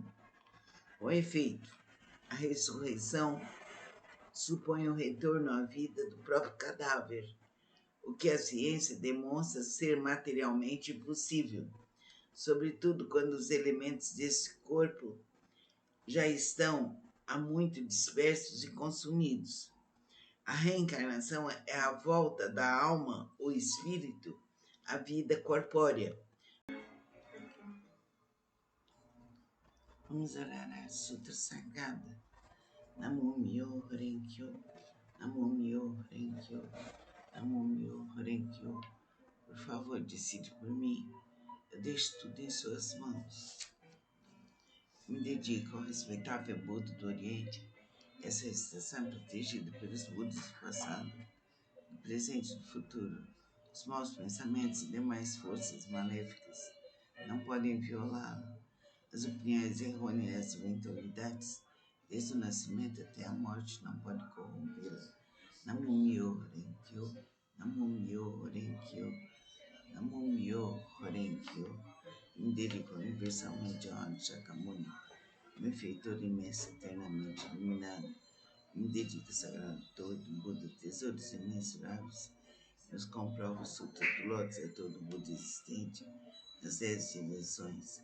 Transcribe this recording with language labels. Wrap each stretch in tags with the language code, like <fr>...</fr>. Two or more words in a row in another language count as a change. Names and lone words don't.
<pt>Com efeito, a ressurreição supõe o retorno à vida do próprio cadáver, o que a ciência demonstra ser materialmente impossível, sobretudo quando os elementos desse corpo já estão há muito dispersos e consumidos. A reencarnação é a volta da alma ou espírito à vida corpórea. Vamos orar a Sutra Sagrada.</pt> <ja>Namo Myo Renkyo, Namo Myo Renkyo, Namo Myo Renkyo.</ja> <pt>Por favor, decide por mim. Eu deixo tudo em suas mãos. Me dedico ao respeitável Buda do Oriente. Essa estação protegida pelos Budas do passado, do presente e do futuro. Os maus pensamentos e demais forças maléficas não podem violá-la. As opiniões errôneas e as eventualidades, desde o nascimento até a morte, não podem corrompê-la.</pt> <ja>Namo Myo Renkyo, Namo Myo Renkyo, Namo Myo Renkyo.</ja> <pt>Me dedico universalmente ao Anno Shakyamuni, benfeitor imenso, eternamente iluminado. Me dedico ao sagrado todo Buda, tesouros imensuráveis. Nos comprova o Sutra do Lótus a todo Buda existente, nas 10 dimensões.</pt>